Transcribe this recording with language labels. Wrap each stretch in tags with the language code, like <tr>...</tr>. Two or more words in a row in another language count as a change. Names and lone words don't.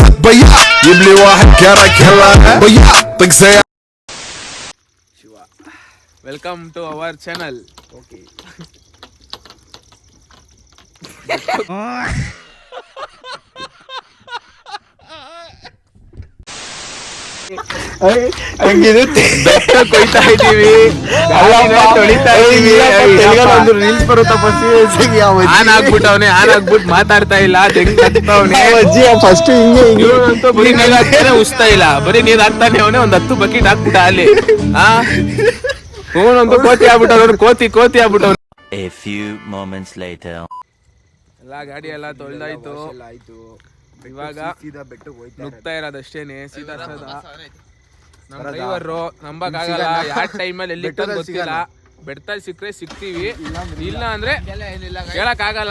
<ar>يبلي واحد كرك طق</ar> <en>welcome to our channel.</en> <kn>ಓಕೆ, ಬೆಟ್ಟ ಕೊಯ್ತಾ ಇದೀವಿ, ತೊಳಿತಾ ಇದೀವಿ. ರೀಲ್ಸ್ ಬರುತ್ತಪ್ಪ, ಆನ್ ಆಗ್ಬಿಟ್ಟು ಮಾತಾಡ್ತಾ ಇಲ್ಲ, ಫಸ್ಟ್ ಹಿಂಗೆ ಬರೀ ನೀರ್ ಹಾಕ್ತಾನೆ, ಉಸ್ತಾ ಇಲ್ಲ, ಬರೀ ನೀರ್ ಹಾಕ್ತಾನೆ. ಅವನೇ ಒಂದ್ 10 ಬಕೆಟ್ ಹಾಕ್ಬಿಟ್ಟ ಅಲ್ಲಿ. ಇವನಂತೂ ಕೋತಿ ಆಗ್ಬಿಟ್ಟವ್ನು, ಕೋತಿ ಆಗ್ಬಿಟ್ಟವ್ನು.</kn> <en>A few moments later.</en> <kn>ಎಲ್ಲ ಗಾಡಿ ಎಲ್ಲ ತೊಳ್ದಾಯ್ತು. ಇವಾಗ ನುಗ್ತಾ ಇರೋದಷ್ಟೇನೆ. ಸೀದಾ ನಮ್ಮ ಡ್ರೈವರು ನಂಬಕ್ಕಾಗಲ್ಲ, ಯಾವ ಟೈಮಲ್ಲಿ ಎಲ್ಲಿ ಗೊತ್ತಿಲ್ಲ. ಬೆಟ್ಟದಲ್ಲಿ ಸಿಕ್ಕರೆ ಸಿಗ್ತೀವಿ, ಇಲ್ಲ ಅಂದ್ರೆ ಹೇಳಕ್ ಆಗಲ್ಲ.</kn>